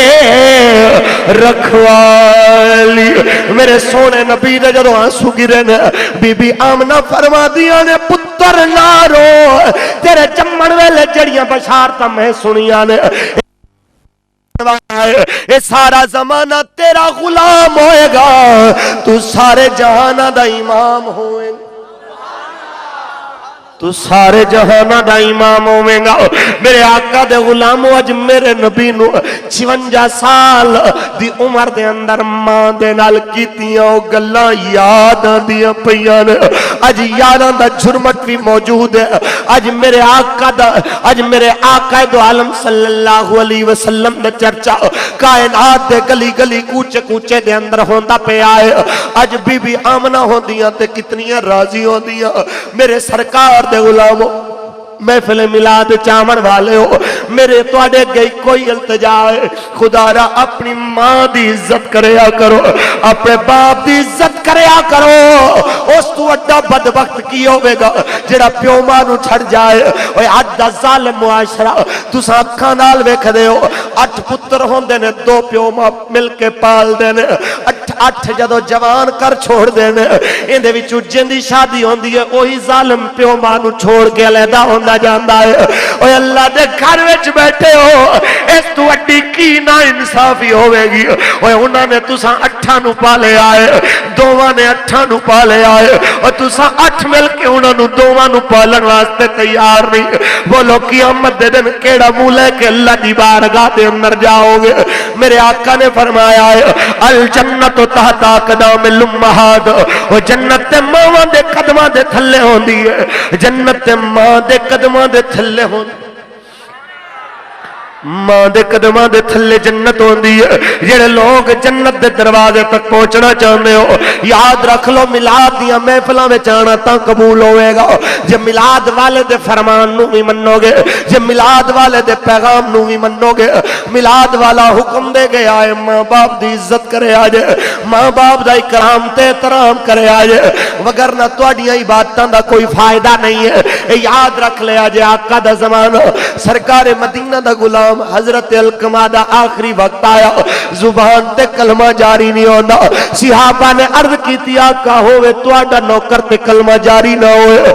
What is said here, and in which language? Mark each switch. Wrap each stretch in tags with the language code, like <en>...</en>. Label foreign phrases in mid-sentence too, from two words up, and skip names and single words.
<pa>رکھوالی میرے سونے نبی نے جدو آنسو گرے نے بی بی آمنہ فرما دیا نے پتر نارو تیرے چمن ویلے جڑیاں بشارتا میں سنیا نے اے سارا زمانہ تیرا غلام ہوئے گا تو سارے جہانہ دا امام ہوئے گا تو سارے جہانہ دا امام ہوئے گا میرے آقا دے غلامو اج میرے نبی نو 56 سال دی عمر دے اندر ماں دے نال کیتیاں او گلاں یاد آندیاں پیاں نے اج یاراں دا جھرمٹ بھی موجود ہے اج میرے آقا دو عالم صلی اللہ علیہ وسلم دا چرچا کائنات دے گلی گلی کوچے کوچے دے اندر ہوندا پہ آئے اج بی بی آمنہ ہوندیاں تے کتنیاں راضی ہوندیاں میرے سرکار دے غلامو محفل میلاد چامن والے ہو میرے توڑے گئی کوئی التجا ہے خدا را اپنی ماں دی عزت کریا کرو اپنے باپ دی عزت کریا کرو. اس تو اڈا بدبخت کی ہوئے گا جڑا پیو ماں نو چھڑ جائے. اوے اج دا ظالم معاشرہ تساں اکھاں نال ویکھدے ہو. 8 پتر ہوندے نے 2 پیو ماں مل کے پال دے نے. 8 جدو جوان کر چھوڑ دے نے اندے وچوں جندی شادی ہوندی ہے وہی ظالم پیو ماں نو چھوڑ کے علیحدہ ہوندا جاندا ہے. اوے اللہ دے گھر وچ بیٹھے ہو اس تو اڈی کی نا انصافی ہوے گی. اوے انہاں نے تساں 8 نو پالے آئے دوواں نے 8 نو پالے آئے اور تساں 8 مل کے انہاں نو دوواں نو پالن واسطے تیار نہیں. بولو قیامت دے دن کیڑا منہ لے کے اللہ دی بارگاہ دے اندر جاؤ گے؟ میرے آقا نے فرمایا ہے</pa> <ar>الجنت تحت اقدام الامہات.</ar> <pa>او جنت تے ماواں دے قدماں دے تھلے ہوندی ہے. جنت تے ماں دے قدماں دے تھلے ہوندی ماں دے قدماں دے تھلے جنت ہوندی ہے. جڑے لوگ جنت دے دروازے تک پہنچنا چاہندے ہو یاد رکھ لو میلاد دیاں محفلاں وچ آنا تاں قبول ہوے گا جے میلاد والے دے فرمان نو وی منو گے, جے میلاد والے دے پیغام نو وی منو گے. میلاد والا حکم دے گیا ہے ماں باپ دی عزت کرے آجے, ماں باپ دا اکرام تے احترام کرے آجے, وگرنہ تہاڈیاں عبادتاں دا کوئی فائدہ نہیں ہے. اے یاد رکھ لے آجے آقا دا زمانہ سرکار مدینہ دا غلام حضرت علقمہ دا آخری وقت آیا زبان تے کلمہ جاری نہیں ہونا. صحابہ نے عرض کی تھی آقا ہوئے تو آڈا نوکر تے کلمہ جاری نہ ہوئے.</pa>